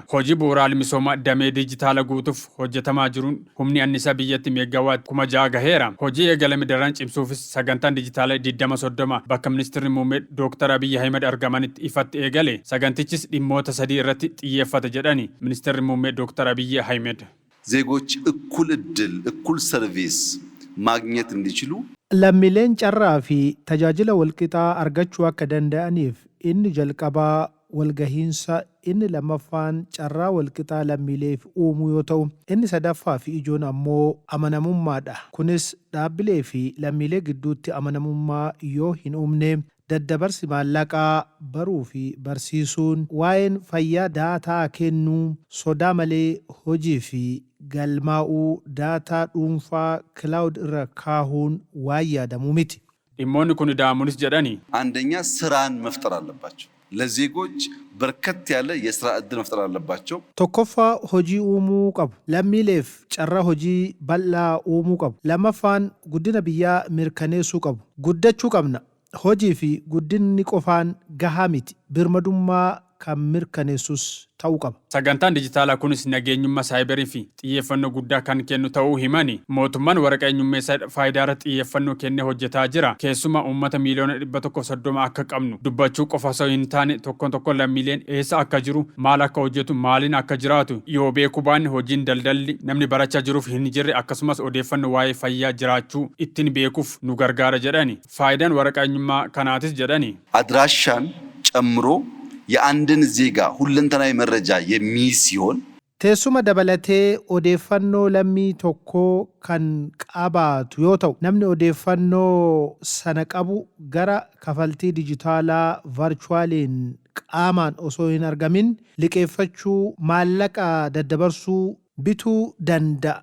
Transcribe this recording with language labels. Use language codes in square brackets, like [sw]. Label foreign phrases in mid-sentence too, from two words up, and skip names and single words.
[om] Hojii bu'uuraalee misoomaa damee dijitaala guutuuf hojjetamaa jiruun humni annisaa biyyatti meegaawaatti 6,000 gaheera. Hojii eegalame daran cimsuufis sagantaan dijitaala 2030 bakka ministeerri muummee Dr. Abiy Ahmed argamanitti ifatti eegale. Sagantichis dhimmoota 3 irratti xiyyeeffata jedhani ministeerri muummee Dr. Abiy Ahmed. [am] ዜጎች እኩል እድል እኩል ሰርቪስ ማግኘት እንዲችሉ [om] lammiileen carraa fi tajaajila walqixaa argachuu akka danda'aniif inni jalqabaa walgahiinsa, inni lammaffaan carraa walqixaa lammiileef uumuu yoo ta'u, inni sadaffaa fi ijoon ammoo amanamummaadha. Kunis dhaabbilee fi lammiilee gidduutti amanamummaa yoo hin uumne daddabarsi maallaqaa baruu fi barsiisuun, waa'een fayyaa daataa kennuu, sodaa malee hojii fi galmaa'uu daataa dhuunfaa ክላውድ irra kaahuun waan yaadamu miti. dhimmoonni kun daamunis jedhani [am] አንደኛ ስራን መፍጠር አለባቸው። ለዜጎች በርከት ያለ የስራ እድል መፍጠር አለባቸው። [om] tokkoffaa hojii uumuu qabu. lammiileef carraa hojii bal'aa uumuu qabu. lammaffaan guddina biyyaa mirkaneessuu qabu. guddachuu qabna. hojii fi guddinni qofaan gahaa miti. birmadummaa kan mirkaneessus ta'uu qaba. Sagantaan dijitaalaa kunis nageenyummaa saayibarii fi xiyyeeffannoo guddaa kan kennu ta'uu himani. Mootummaan waraqaa eenyummaa faayidaa irratti xiyyeeffannoo kennee hojjetaa jira. Keessumaa uummata miiliyoona 130 akka qabnu dubbachuu qofa osoo hin taane tokkoon lammiileen eessa akka jiru, maal akka hojjetu, maaliin akka jiraatu yoo beekuu baanne hojiin daldalli namni barachaa jiruuf hin jirre akkasumas odeeffannoo waa'ee fayyaa jiraachuu ittiin beekuuf nu gargaara jedhani. Faayidaan waraqaa eenyummaa kanaatis jedhani [am] አድራሻን ጨምሮ የአንድን ዜጋ ሁለንተናዊ መረጃ የሚይዝ ሲሆን [om] teessuma dabalatee odeeffannoo lammii tokkoo kan qabaatu yoo ta'u, namni odeeffannoo sana qabu gara kafaltii dijitaalaa varchuwaaliin qaamaan osoo hin argamin liqeeffachuu, maallaqa daddabarsuu, bituu danda'a.